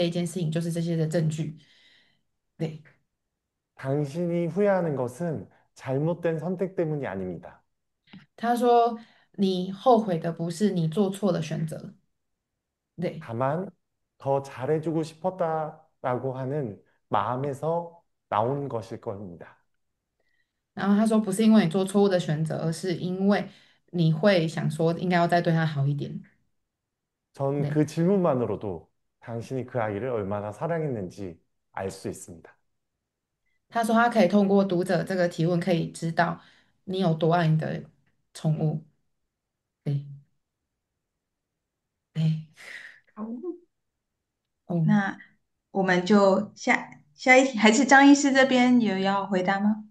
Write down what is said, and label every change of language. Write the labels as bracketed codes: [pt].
[zh] 就是我们可以分享大家的故事，就是他可以在里面分享他们的故事这一件事情，就是这些的证据。对， [ko] 당신이 후회하는 것은 잘못된 선택 때문이 아닙니다. [zh] 他说你后悔的不是你做错了选择， [ko] 네. 다만 더 잘해주고 싶었다라고 하는 마음에서 나온 것일 겁니다. [zh] 然后他说不是因为你做错误的选择，而是因为你会想说应该要再对他好一点。 [ko] 전 네. 그 질문만으로도 당신이 그 아이를 얼마나 사랑했는지 알 수 있습니다. [zh] 他说他可以通过读者这个提问，可以知道你有多爱你的宠物。对对。好，哦，那我们就下一题，还是张医师这边有要回答吗？